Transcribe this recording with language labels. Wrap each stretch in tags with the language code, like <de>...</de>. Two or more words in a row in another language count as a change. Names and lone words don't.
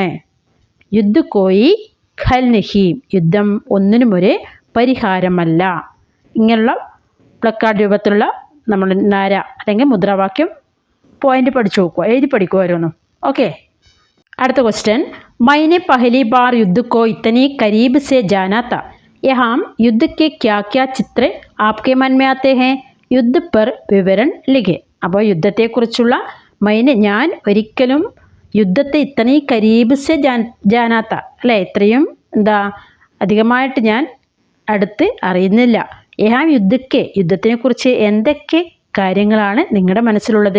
<hi>युद्ध कोई हल नहीं,</hi> <ml>യുദ്ധം ഒന്നിനും ഒരു പരിഹാരമല്ല. ഇങ്ങനെയുള്ള പ്ലക്കാർഡ് രൂപത്തിലുള്ള നമ്മൾ നാര അല്ലെങ്കിൽ മുദ്രാവാക്യം പോയിന്റ് പഠിച്ചു നോക്കുക, എഴുതി പഠിക്കുമായിരുന്നു. ഓക്കെ, അടുത്ത ക്വസ്റ്റ്യൻ.</ml> <hi>मैंने पहली बार युद्ध को इतनी करीब से जाना था. यहाँ युद्ध के क्या क्या चित्र आपके मन में आते हैं? युद्ध पर विवरण लिखे.</hi> <ml>അപ്പോൾ യുദ്ധത്തെക്കുറിച്ചുള്ള ഞാൻ ഒരിക്കലും യുദ്ധത്തെ</ml> <hi>इतनी करीब से जाना था</hi> <ml>അല്ലേ, ഇത്രയും അധികമായിട്ട് ഞാൻ അടുത്ത് അറിയുന്നില്ല. യുദ്ധത്തിനെക്കുറിച്ച് എന്തൊക്കെ കാര്യങ്ങളാണ് നിങ്ങളുടെ മനസ്സിലുള്ളത്?</ml>